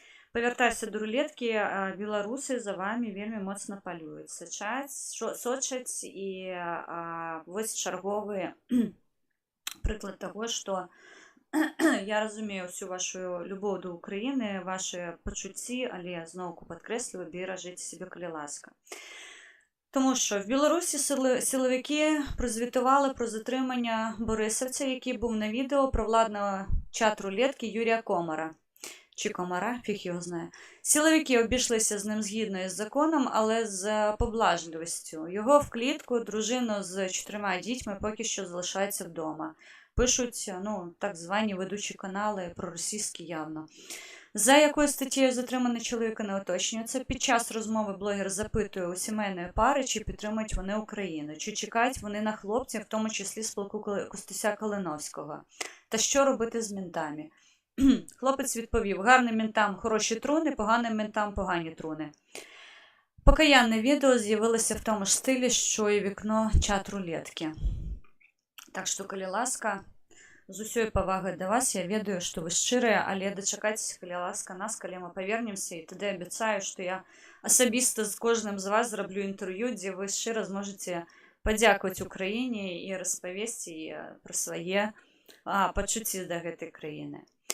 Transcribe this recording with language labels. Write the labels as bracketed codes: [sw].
[be] Павяртаюся до рулеткі, беларусы за вами вельмі моцна палююць, сочаць, і вось чарговы прыклад таго, што я разумею всю вашу любоў да Украіны, ваши пачуцці, але зноўку падкрэсліваю, беражыце сябе, калі ласка. [uk] Тому що в Білорусі силовики прозвітували про затримання борисовця, який був на відео провладного чат-рулетки Юрія Комара. Чи Комара, фіг його знає. Силовики обійшлися з ним згідно із законом, але з поблажливістю. Його в клітку, дружину з 4 дітьми поки що залишається вдома. Пишуть, так звані ведучі канали проросійські явно. За якою статтєю затриманий чоловіка не уточнюється. Під час розмови блогер запитує у сімейної пари, чи підтримують вони Україну, чи чекають вони на хлопців, в тому числі з полку Костуся Калиновського. Та що робити з ментами? Хлопець відповів: гарним ментам хороші труни, поганим ментам погані труни. Покаянне відео з'явилося в тому ж стилі, що і вікно чат-рулетки. [be] Так що, коли ласка, з усёй павагай да вас, я ведаю, што вы шчырыя, але дачакайцеся, калі ласка нас, калі мы павернемся, і тады абяцаю, што я асабіста з кожным з вас зраблю інтэрв'ю, дзе вы шчыра зможаце падзякаваць Украіне і распавесці пра свае пачуцці да гэтай краіны.